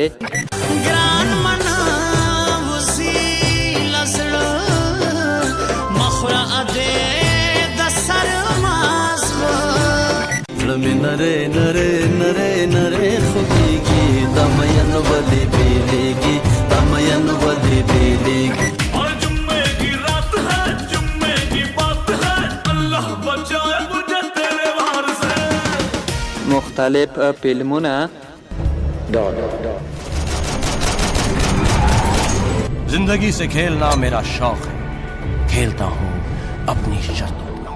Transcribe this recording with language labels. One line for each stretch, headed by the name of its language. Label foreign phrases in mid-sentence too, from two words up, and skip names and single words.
Pashto: ګران منا وسیله زړه مخوره دې د سر مازغه زړه مې نری نری نری نری خوږېږي دا مین ولې بیلېږي دا مین ولې بیلېږي مختلف فلمونه
Hindi: जिंदगी से खेलना मेरा शौक है, खेलता हूँ अपनी शर्तों